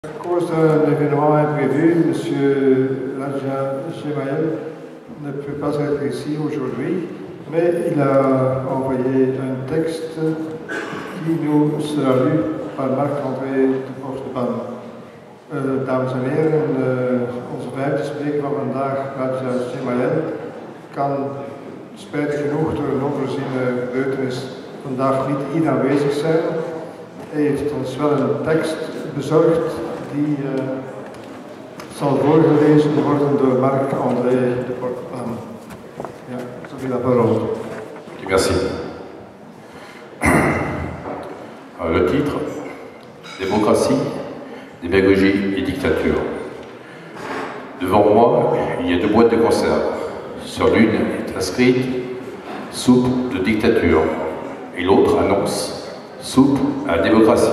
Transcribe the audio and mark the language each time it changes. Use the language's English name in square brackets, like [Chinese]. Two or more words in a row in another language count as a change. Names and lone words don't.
[French] À cause d'un événement imprévu, M. Raja Gemayel ne peut pas être ici aujourd'hui, mais il a envoyé un texte qui nous sera lu par Marc-André de Porteban. [Dutch] Dames en heren, onze vijfde spreker van vandaag, Raja Gemayel, kan spijtig genoeg door een onvoorziene gebeurtenis vandaag niet hier aanwezig zijn. Hij heeft ons wel een tekst bezorgd die zal voorgelezen worden door Marc-André de Porteban. [French] Ja, je la parole. Merci. Le titre, Démocratie, démagogie et dictature. Devant moi, il y a deux boîtes de conserve. Sur l'une est inscrite soupe de dictature et l'autre annonce soupe à la démocratie.